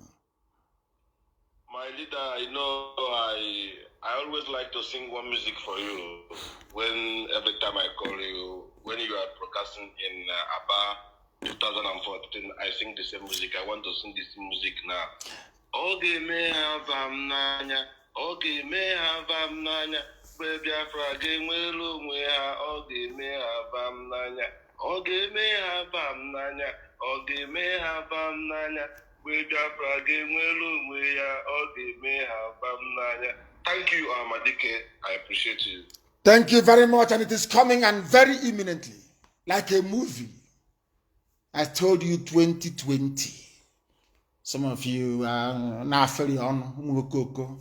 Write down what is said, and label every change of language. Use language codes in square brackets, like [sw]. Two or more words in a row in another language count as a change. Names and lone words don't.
[en] My leader, I always like to sing one music for you every time I call you. When you are broadcasting in Aba 2014, I sing the same music. I want to sing this music now. [ig] Oge me havam nanya, oge me havam nanya, Biafra genwelu onwe ha, oge me havam nanya, oge me havam nanya, oge me havam nanya, Biafra genwelu onwe ha, oge me havam nanya. [en] Thank you, Amadike. I appreciate you. Thank you very much, and it is coming and very imminently, like a movie. I told you 2020. Some of you are now fairly on Mukoko.